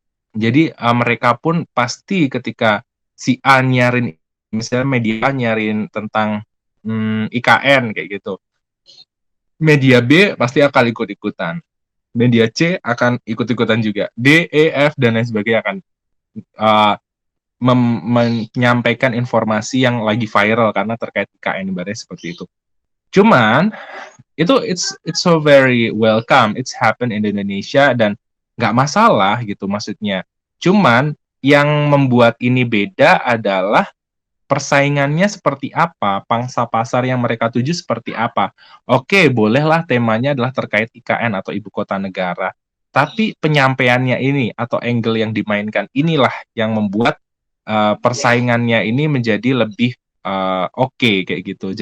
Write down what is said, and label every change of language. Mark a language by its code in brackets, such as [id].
[id] Jadi mereka pun pasti ketika si A nyarin, misalnya media nyarin tentang IKN kayak gitu, media B pasti akan ikut-ikutan. Media C akan ikut-ikutan juga. D, E, F, dan lain sebagainya akan menyampaikan informasi yang lagi viral karena terkait IKN, ibaratnya seperti itu. Cuman, itu [en] it's so very welcome. It's happen in Indonesia [id] dan nggak masalah gitu maksudnya. Cuman, yang membuat ini beda adalah persaingannya seperti apa, pangsa pasar yang mereka tuju seperti apa. Oke, bolehlah temanya adalah terkait IKN atau ibu kota negara. Tapi penyampaiannya ini atau angle yang dimainkan inilah yang membuat persaingannya ini menjadi lebih oke, kayak gitu.